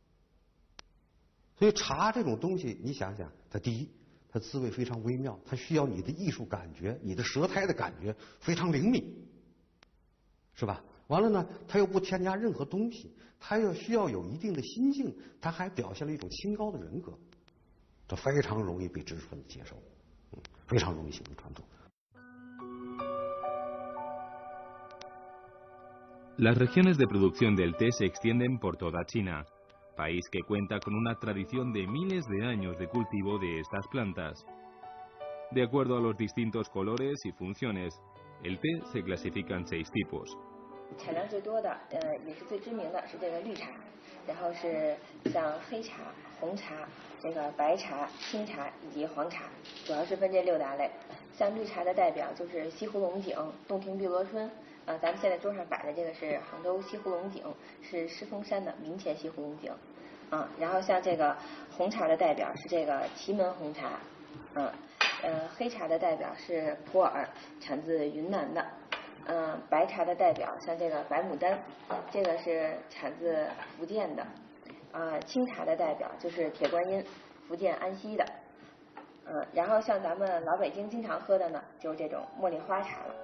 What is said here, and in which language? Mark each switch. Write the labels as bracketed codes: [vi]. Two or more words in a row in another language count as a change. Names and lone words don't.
[zh] 所以茶这种东西，你想想，它第一，它滋味非常微妙，它需要你的艺术感觉，你的舌苔的感觉非常灵敏，是吧？完了呢，它又不添加任何东西，它又需要有一定的心境，它还表现了一种清高的人格，这非常容易被知识分子接受，非常容易形成传统。 [es] Las regiones de producción del té se extienden por toda China, país que cuenta con una tradición de miles de años de cultivo de estas plantas. De acuerdo a los distintos colores y funciones, el té se clasifica en 6 tipos. [zh] 产量最多的，也是最知名的是这个绿茶，然后是像黑茶、红茶、这个白茶、青茶以及黄茶，主要是分这6大类。像绿茶的代表就是西湖龙井、洞庭碧螺春。咱们现在桌上摆的这个是杭州西湖龙井，是狮峰山的明前西湖龙井，然后像这个红茶的代表是这个祁门红茶，黑茶的代表是普洱，产自云南的，白茶的代表像这个白牡丹，这个是产自福建的，青茶的代表就是铁观音，福建安溪的，然后像咱们老北京经常喝的呢，就是这种茉莉花茶了。